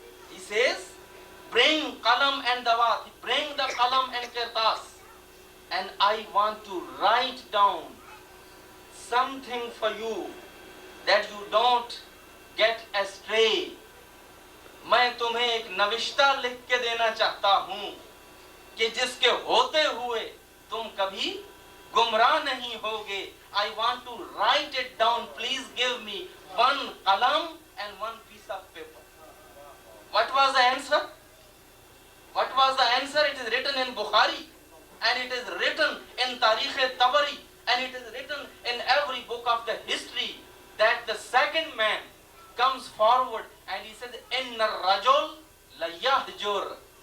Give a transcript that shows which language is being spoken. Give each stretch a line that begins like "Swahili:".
English: He says, bring qalam and dawat, bring the qalam and kirtas, and I want to write down something for you that you don't get astray.
Urdu: میں تمہیں ایک نوشتہ لکھ کے دینا چاہتا ہوں کہ جس کے ہوتے ہوئے تم کبھی گمراہ نہیں ہوگے.
English: I want to write it down. Please give me one qalam and one piece of paper. What was the answer? What was the answer? It is written in Bukhari, and it is written in Tarikh-e-Tabari, and it is written in every book of the history, that the second man comes forward and he says,
Arabic: Inna rajul la yahjur.